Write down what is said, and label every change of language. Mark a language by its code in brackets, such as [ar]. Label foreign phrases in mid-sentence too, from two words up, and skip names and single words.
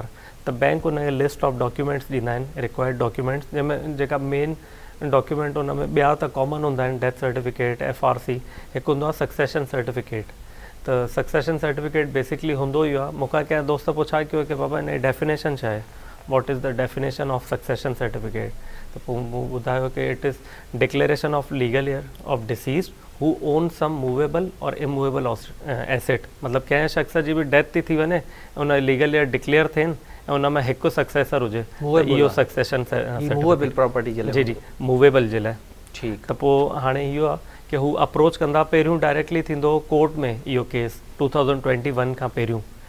[sd] त बैंक उनखे [en] list of documents [sd] ॾींदा आहिनि, [en] required documents, [sd] जंहिंमें जेका [en] main document [sd] उन में ॿिया त कॉमन हूंदा आहिनि, [en] death certificate, [sd] FRC, हिकु हूंदो आहे [en] succession certificate. [sd] त [en] succession certificate [sd] बेसिकली हूंदो ई आहे। मूंखां कंहिं दोस्त पुछा कयो कि बाबा हिन जी डेफिनेशन छा आहे, [en] What is the definition of succession certificate? [sd] त पोइ मूं ॿुधायो कि [en] it is declaration of legal heir of deceased who own some movable and immovable asset. [sd] मतिलबु कंहिं शख़्स जी बि डेथ थी वञे, उन [en] legal heir [sd] डिक्लेयर थियनि ऐं उन में हिकु सक्सेसर हुजे, इहो सक्सेशन [en] movable property [sd] जे लाइ। जी, मूवेबल जे लाइ। ठीकु। त पोइ हाणे इहो आहे कि हू अप्रोच कंदा, पहिरियों डायरेक्टली थींदो कोर्ट में इहो केस 2021 खां पहिरियों।